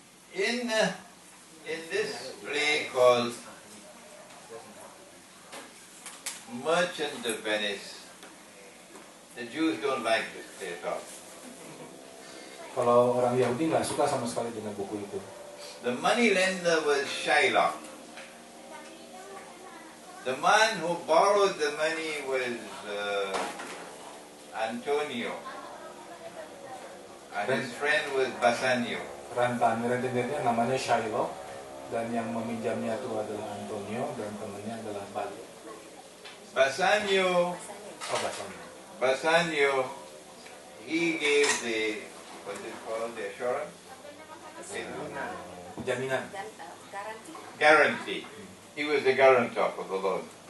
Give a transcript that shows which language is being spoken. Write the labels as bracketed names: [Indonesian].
[English] In this play called Merchant of Venice, the Jews don't like this play at all. [Indonesian] Kalau orang Yahudi nggak suka sama sekali dengan buku itu. [English] The money lender was Shylock. The man who borrowed the money was Antonio. And his friend was Bassanio. [Indonesian] Rentenirnya namanya Shylock dan yang meminjamnya itu adalah Antonio dan temannya adalah Balio. [English] Bassanio, Bassanio. Bassanio, he gave the, what's it called, the assurance? [Indonesian] Jaminan. Dan garansi. [English] Guarantee. He was the guarantor for the loan.